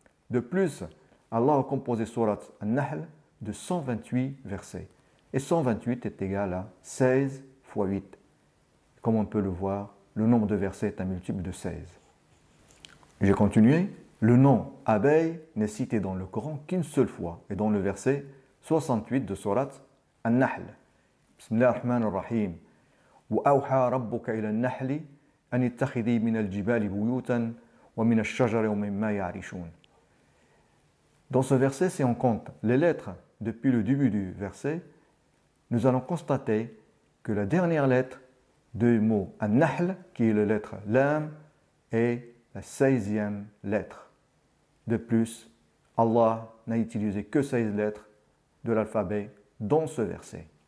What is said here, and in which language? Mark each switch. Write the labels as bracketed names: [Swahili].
[French] De plus, Allah a composé sourate An-Nahl de 128 versets, et 128 est égal à 16 fois 8. Comme on peut le voir, le nombre de versets est un multiple de 16. J'ai continué. Le nom abeille n'est cité dans le Coran qu'une seule fois, et dans le verset 68 de sourate An-Nahl. [Arabic] Bismillahirrahmanirrahim. وأوحى ربك إلى النحل أن اتخذي من الجبال بيوتا ومن الشجر ومما يعرشون. [French] Dans ce verset, si on compte les lettres depuis le début du verset, nous allons constater que la dernière lettre du mot An-Nahl, qui est la lettre Lam, est la 16e lettre. De plus, Allah n'a utilisé que 16 lettres de l'alphabet dans ce verset.